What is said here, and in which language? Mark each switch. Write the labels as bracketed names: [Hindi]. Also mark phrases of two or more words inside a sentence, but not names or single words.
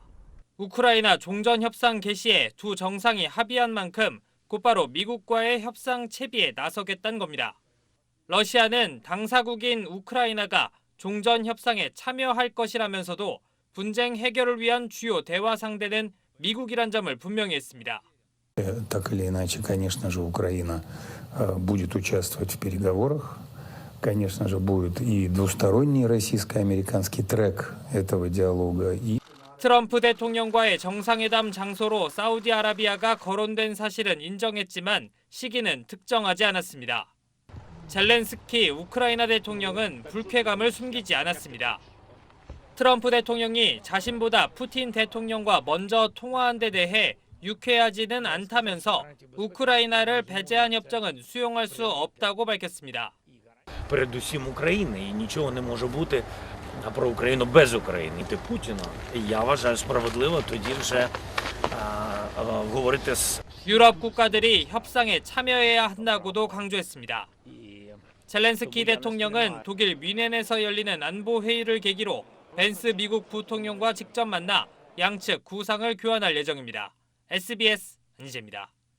[Korean] 우크라이나 종전협상 개시에 두 정상이 합의한 만큼 곧바로 미국과의 협상 채비에 나서겠다는 겁니다. 러시아는 당사국인 우크라이나가 종전협상에 참여할 것이라면서도 분쟁 해결을 위한 주요 대화 상대는 미국이란 점을 분명히 했습니다. [Russian] Так или иначе, конечно же, Украина будет участвовать в переговорах. Конечно же, будет и двусторонний российско-американский трек этого диалога. [Korean] 트럼프 대통령과의 정상회담 장소로 사우디아라비아가 거론된 사실은 인정했지만 시기는 특정하지 않았습니다. 젤렌스키 우크라이나 대통령은 불쾌감을 숨기지 않았습니다. 트럼프 대통령이 자신보다 푸틴 대통령과 먼저 통화한 데 대해 유쾌하지는 않다면서 우크라이나를 배제한 협정은 수용할 수 없다고 밝혔습니다. [Ukrainian] Передусім України, і нічого не може бути про Україну без України. Ти Путіна. Я вважаю справедливо тоді вже говорити з [Korean] 유럽 국가들이 협상에 참여해야 한다고도 강조했습니다. 젤렌스키 대통령은 독일 뮌헨에서 열리는 안보 회의를 계기로 벤스 미국 부통령과 직접 만나 양측 구상을 교환할 예정입니다. SBS 안희재입니다.